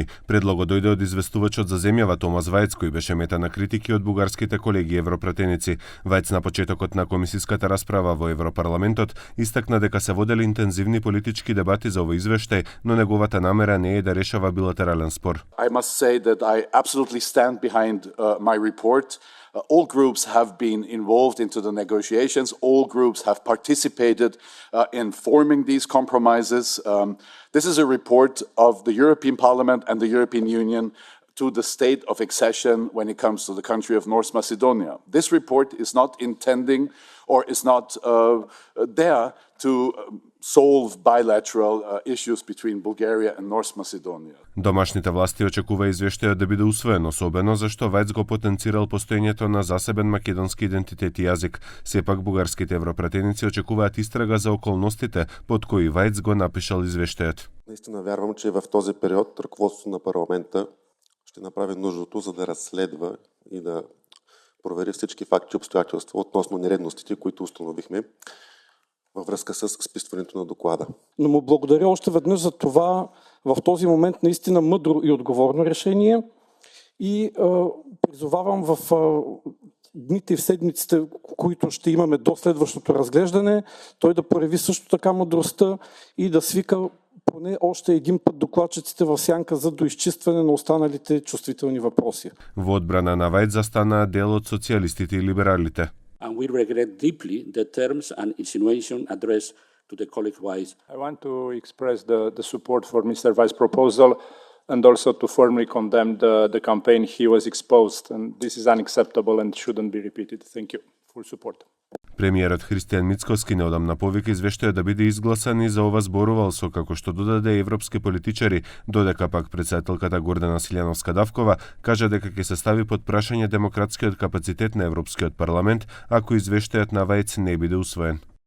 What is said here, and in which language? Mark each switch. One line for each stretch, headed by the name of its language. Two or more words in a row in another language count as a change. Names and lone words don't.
Macedonian: Предлогот дојде од известувачот за земјава Томас Вајц, кој беше мета на критики од бугарските колеги европратеници. Вајц на почетокот на комисиската расправа во Европарламентот истакна дека се водели интензивни политички дебати за овој извештај, но неговата намера не е да решава билатерален спор.
English: I must say that I absolutely stand behind my report. All groups have been involved into the negotiations. All groups have participated in forming these compromises. This is a report of the European Parliament and the European Union to the state of accession when it comes to the country of North Macedonia. This report is not intending or is not there to solve bilateral issues between Bulgaria and North Macedonia.
Macedonian: Домашните власти очекува извештајот да биде усвоен, особено зашто Вајц го потенцирал постоењето на засебен македонски идентитет и јазик. Сепак бугарските европратеници очекуваат истрага за околностите под кои Вајц го напишал извештајот.
Bulgarian: Наистина вярвам, че в този период ръководството на парламента ще направи нужното, за да разследва и да провери всички факти и обстоятелства относно нередностите, които установихме във връзка с списването на доклада. Но му благодаря още веднъж за това в този момент наистина мъдро и отговорно решение и призовавам в дните и в седмиците, които ще имаме до следващото разглеждане, той да прояви също така мъдростта и да свика поне още един път докладчиците в сянка за доизчистване на останалите чувствителни въпроси.
Macedonian: Во одбрана на Вајц застанаа дел од социјалистите и либералите.
English: And we regret deeply the terms and insinuation addressed to the colleague Wise. I want to express the support for Mr. Vice's proposal and also to firmly condemn the campaign he was exposed. And this is unacceptable and shouldn't be repeated. Thank you. Full support.
Macedonian: Премиерот Христијан Мицкоски неодамна повика извештајот да биде изгласан и за ова зборувал со како што додаде европски политичари, додека пак претседателката Гордана Силјановска-Давкова кажа дека ќе се стави под прашање демократскиот капацитет на Европскиот парламент ако извештајот на Вајц не биде усвоен.